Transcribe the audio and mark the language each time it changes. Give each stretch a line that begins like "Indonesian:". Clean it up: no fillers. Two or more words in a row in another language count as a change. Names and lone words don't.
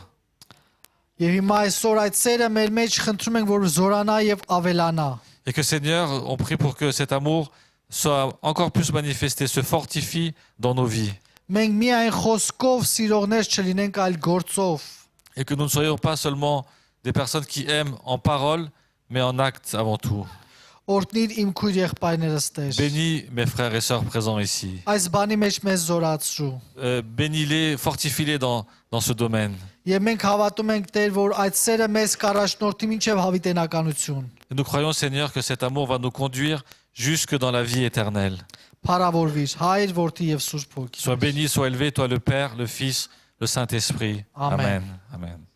Armenian: Եվ հիմա այսօր այդ սերը մեր մեջ խնդրում ենք, որ զորանա եւ ավելանա։
French: Et que Seigneur, on prie pour que cet amour soit encore plus manifesté, se fortifie dans nos vies.
Armenian: Մենք միայն խոսքով սիրողներ չլինենք, այլ գործով։
French: Et que nous ne soyons pas seulement des personnes qui aiment en parole, mais en acte avant tout.
Armenian: Օրհնիր իմ քույր եղբայրներս Տեր։
French: Bénis mes frères et sœurs présents ici.
Armenian: Այս բանի մեջ մեզ զորացրու։
French: Bénis-les, fortifie-les dans ce domaine.
Armenian: Եվ մենք հավատում ենք Տեր, որ այդ սերը մեզ կառաջնորդի մինչև հավիտենականություն։
French: Et nous croyons, Seigneur, que cet amour va nous conduire jusque dans la vie éternelle.
Armenian: Փառավորվիր, Հայր, Որդի եւ Սուրբ Հոգի։
French: Sois béni, sois élevé, toi le Père, le Fils, le Saint-Esprit. Amen. Amen. Amen.